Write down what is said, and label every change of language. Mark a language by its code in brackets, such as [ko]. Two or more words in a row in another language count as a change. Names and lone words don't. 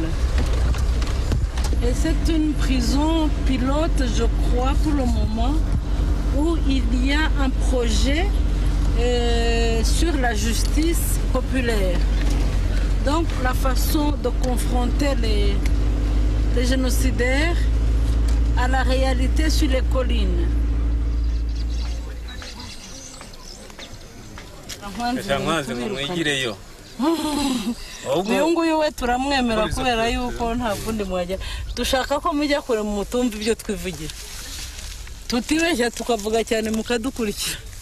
[fr] Et c'est une prison pilote, je crois, pour le moment, où il y a un projet sur la justice populaire. Donc, la façon de confronter les génocidaires à la réalité sur les collines. [rw] uyu nguyu we turamwemera kubera yuko nta kundi mwajya dushaka ko mujya kure mu mutumba ibyo twivugira tutibeshya tukavuga cyane mukadukurikira